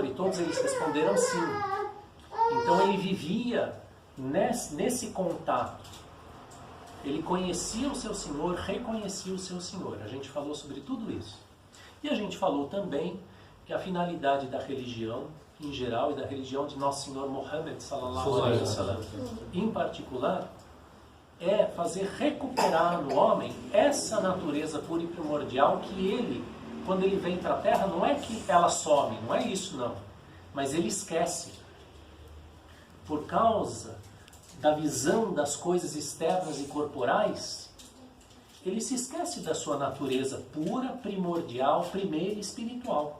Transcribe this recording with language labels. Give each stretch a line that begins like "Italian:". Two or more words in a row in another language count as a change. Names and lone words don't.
Portuguese: E todos eles responderam sim. Então ele vivia nesse contato. Ele conhecia o seu Senhor, reconhecia o seu Senhor. A gente falou sobre tudo isso. E a gente falou também que a finalidade da religião em geral e da religião de Nosso Senhor Muhammad
Arabic: صلى الله عليه وسلم
Portuguese: em particular é fazer recuperar no homem essa natureza pura e primordial que ele, quando ele vem para a Terra, não é que ela some, não é isso não, mas ele esquece. Por causa da visão das coisas externas e corporais, ele se esquece da sua natureza pura, primordial, primeira e espiritual.